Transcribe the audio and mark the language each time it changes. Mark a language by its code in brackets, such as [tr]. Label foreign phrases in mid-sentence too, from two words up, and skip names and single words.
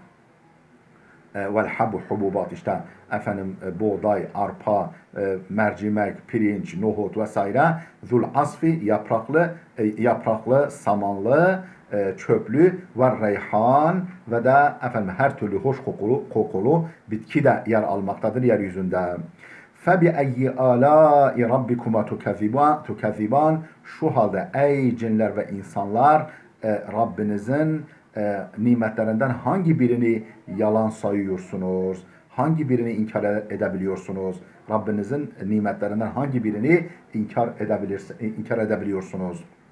[ar] والحب [tr] hububat işte efendim buğday, arpa, mercimek, pirinç, nohut vesaire. [ar] ذو العصف [tr] yapraklı, samanlı, çöplü ve reyhan ve de efendim her türlü hoş kokulu bitki de yer almaktadır yeryüzünde. [ar] فَبِأَيِّ آلَاءِ رَبِّكُمَا تُكَذِّبَانِ. [tr] Şu halde ey cinler ve insanlar Rabbinizin nimetlerinden hangi birini yalan sayıyorsunuz? Hangi birini inkar edebiliyorsunuz? Rabbinizin nimetlerinden hangi birini inkar edebiliyorsunuz?